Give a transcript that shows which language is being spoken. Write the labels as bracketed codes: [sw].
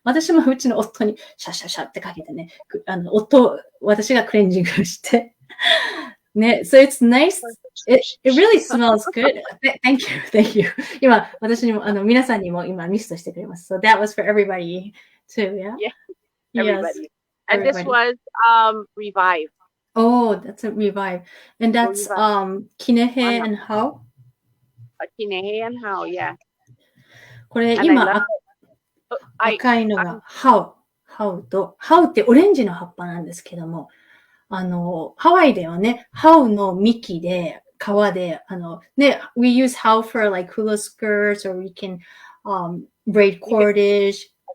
[ja] 私もうちの夫にシャシャシャってかけてね、私がクレンジングして、ね、 [en] so it's nice. It really smells good. Thank you. [ja] 今、私にも、皆さんにも今ミストしてくれます。 [en] So that was for everybody too, yeah? Yeah, everybody. And this was Revive. Oh, that's a Revive. And that's Kinehe and How? Kinehe and How, yeah. [ja] これ今、赤いのが How と、How ってオレンジの葉っぱなんですけども、ハワイではね、ハウの幹で、皮で、ね、 [en] we use how for like hula skirts or we can braid cordage.